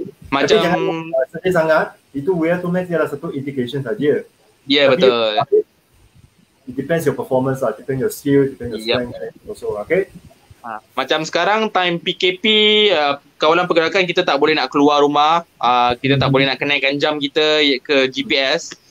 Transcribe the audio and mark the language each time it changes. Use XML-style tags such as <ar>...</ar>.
<ms>Macam jangan sedih sangat, itu VO2 Max dia adalah satu indication saja. Betul.</ms> <en>It depends your performance lah, depends your skill, depends your strength also, okay?</en> <ms>Macam sekarang time PKP, kawalan pergerakan kita tak boleh nak keluar rumah, kita tak boleh nak kenaikkan jam kita ke GPS.</ms>